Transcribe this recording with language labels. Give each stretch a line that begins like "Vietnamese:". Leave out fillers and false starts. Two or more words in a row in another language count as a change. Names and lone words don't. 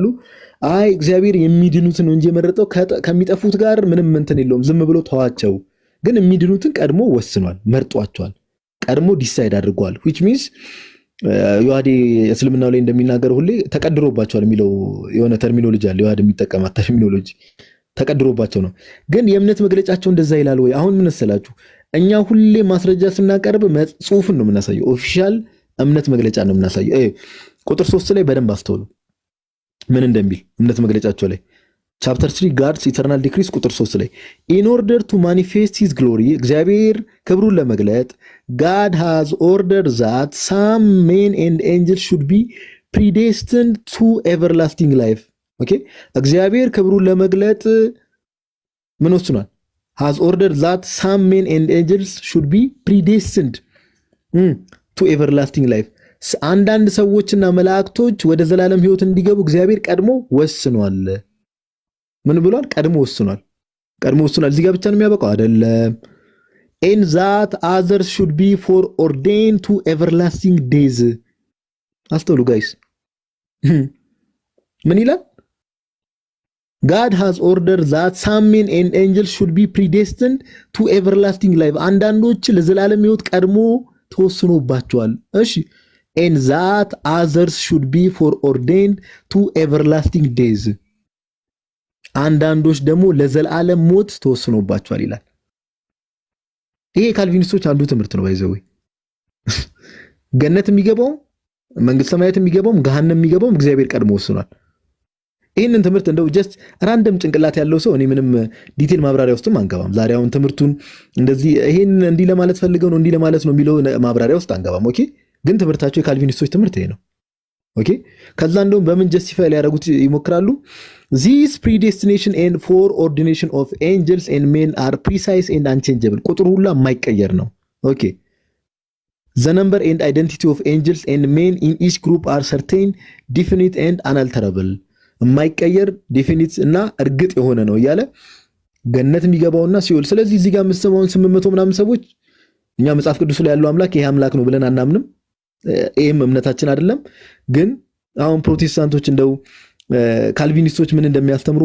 Amharic: አይ እግዚአብሔር የሚድኑትን ነው እንጂ የመረጠው ከሚጠፉት ጋር ምንም እንትን የለውም፣ ዝም ብሎ ተዋቸው። ግን የሚድኑትን ቀድሞ ወስኗል፣ መርጧቸዋል፣ ቀድሞ ዲሳይድ አድርጓል።
English: which means
Amharic: ዮሐዴ እስልምናው ላይ እንደሚናገር ሁሌ ተቀድሮባቸዋል የሚለው የሆነ ተርሚኖሎጂ አለ። ዮሐዴ የሚጠቀማት ተርሚኖሎጂ ተቀድሮባቸው ነው። ግን የእምነት መግለጫቸው እንደዛ ይላል ወይ? አሁን ምን መሰላችሁ? እኛ ሁሌ ማስረጃ ስናቀርብ ጽሁፍን ነው የምናሳየው፣ ኦፊሻል እምነት መግለጫ ነው የምናሳየው። ቁጥር 3 ላይ በደንብ አስተውሉ ምን እንደሚል እምነት መግለጫቸው ላይ
English: chapter 3 God's eternal decrees
Amharic: ቁጥር 3 ላይ
English: in order to manifest his glory
Amharic: እግዚአብሔር ክብሩን ለመግለጥ
English: God has ordered that some men and angels should be predestined to everlasting life.
Amharic: ኦኬ፣ እግዚአብሔር ክብሩን ለመግለጥ ምን ወስኗል?
English: has ordered that some men and angels should be predestined to everlasting life.
Amharic: አንዳንድ ሰዎችና መላእክቶች ወደ ዘላለም ህይወት እንዲገቡ እግዚአብሔር ቀድሞ ወስኗል። ምን ብሏል? ቀድሞ ወስኗል። ቀድሞ ወስኗል። እዚህ ጋር ብቻ ነው የሚያበቃው አይደለም።
English: and that others should be foreordained to everlasting days.
Amharic: አስተውሉ ጋይስ፣ ምን ይላል?
English: God has ordered that some men and angels should be predestined to everlasting life.
Amharic: አንዳንዶች ለዘላለም ህይወት ቀድሞ ተወስኖባቸዋል። እሺ
English: and that others should be foreordained to everlasting days.
Amharic: አንዳንዶች ደግሞ ለዘላለም ሞት ተወስኖባቸዋል ይላል። ይሄ ካልቪኒስቶች አንዱ ትምህርት ነው። ባይዘው ገነት የሚገባው መንግስተ ሰማያት የሚገባው ገሃነም የሚገባው እግዚአብሔር ቀድሞ ወስኗል። ይሄንን ትምህርት እንደው
English: just random
Amharic: ጭንቅላት ያለው ሰው እኔ ምንም ዲቴል ማብራሪያ ውስጥም አንገባም። ዛሬ አሁን ትምህርቱን እንደዚህ ይሄን እንዲህ ለማለት ፈልገው ነው እንዲህ ለማለት ነው የሚለው ማብራሪያ ውስጥ አንገባም። ኦኬ፣ ግን ትምህርታቸው የካልቪኒስቶች ትምህርት ይሄ ነው። ኦኬ፣ ከዛ እንደውም በምን ጀስቲፋይ ሊያደርጉት ይሞክራሉ?
English: this predestination and foreordination of angels and men are precise and unchangeable.
Amharic: ቁጥሩ ሁሉ የማይቀየር ነው። ኦኬ፣
English: the number and identity of angels and men in each group are certain, definite and unalterable.
Amharic: የማይቀየር ዲፊኒት እና እርግጥ የሆነ ነው እያለ ገነት የሚገባውና ሲኦል። ስለዚህ እዚህ ጋር የምትሰማውን 800 ምናምን ሰዎች እኛ መጽሐፍ ቅዱስ ላይ ያለው አምላክ ይሄ አምላክ ነው ብለን አናምንም። ይሄም እምነታችን አይደለም። ግን አሁን ፕሮቴስታንቶች እንደው ካልቪኒስቶች ምን እንደሚያስተምሩ